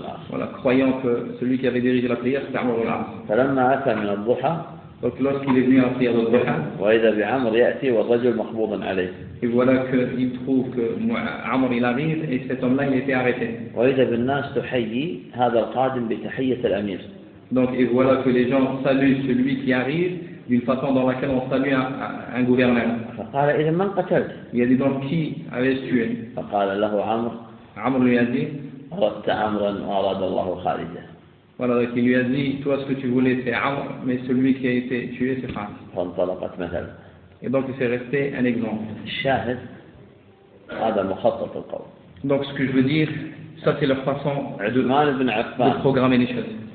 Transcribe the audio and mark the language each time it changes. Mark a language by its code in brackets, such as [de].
[fr] Voilà, croyant que celui qui avait dirigé la prière, c'était Amr ibn al Duha. Donc lorsqu'il est venu à la prière de Duha, [ar] وإذا بعمر يأتي والرجل مخبوض عليه. [fr] Et voilà qu'il trouve que Amr il arrive et cet homme-là il était arrêté. [ar] وإذا بالناس تحيي هذا القادم بتحية الأمير. [fr] Donc et voilà que les gens saluent celui qui arrive. D'une façon dans laquelle on salue un gouverneur. [ar] فقال إذا من قتلت. [fr] Il a dit donc qui avait tué. [ar] فقال له عمر. [fr] عمر lui a dit. [ar] أردت عمرا وأراد الله خالدا. [fr] Voilà donc il lui a dit toi ce que tu voulais c'est عمر mais celui qui a été tué c'est Khalid. [ar] فانطلقت مثلا. [fr] Et donc il s'est resté un exemple. [ar] الشاهد هذا مخطط القول. [fr] Donc ce que je veux dire ça c'est leur façon de programmer les choses.